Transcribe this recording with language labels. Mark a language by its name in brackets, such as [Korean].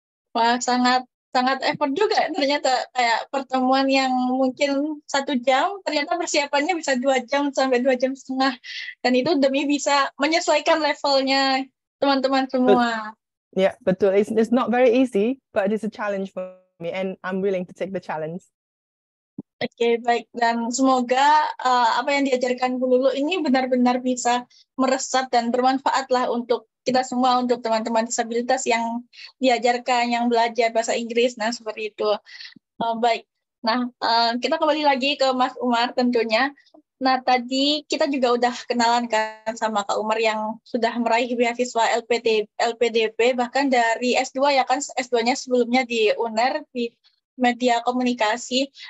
[Indonesian] Wah, sangat effort juga ternyata, kayak pertemuan yang mungkin 1 jam, ternyata persiapannya bisa 2 jam sampai 2 jam setengah. Dan itu demi bisa menyesuaikan levelnya teman-teman semua. Ya, betul. [English] It's not very easy, but it's a challenge for me, and I'm willing to take the challenge. [Indonesian] Oke, baik. Dan semoga apa yang diajarkan Bu Lulu ini benar-benar bisa meresap dan bermanfaat lah untuk kita semua, untuk teman-teman disabilitas yang diajarkan, yang belajar bahasa Inggris. Nah, seperti itu. Baik. Nah, kita kembali lagi ke Mas Umar tentunya. Nah, tadi kita juga udah kenalan kan sama Kak Umar yang sudah meraih beasiswa LPDP, bahkan dari S2 ya kan, S2-nya sebelumnya di UNER, di media komunikasi.